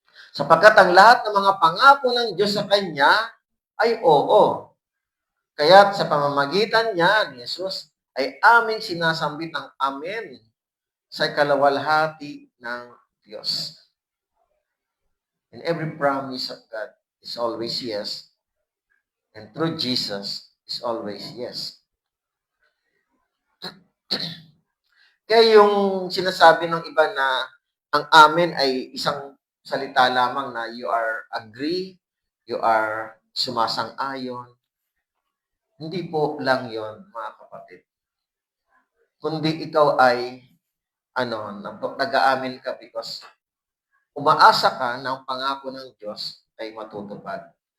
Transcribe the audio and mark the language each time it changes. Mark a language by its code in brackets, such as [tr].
[tl] Sapagkat ang lahat ng mga pangako ng Diyos sa kanya ay oo. Kaya sa pamamagitan niya ni Jesus ay aming sinasambit ang amen sa kalawalhati ng Diyos. [en] And every promise of God is always yes. And through Jesus is always yes. [tl] Kaya yung sinasabi ng iba na ang amen ay isang salita lamang na [en] you are agree, you are [tl] sumasang-ayon. Hindi po lang yon, mga kapatid. Kundi ikaw ay nag-aamin ka because umaasa ka ng pangako ng Diyos ay matutupad.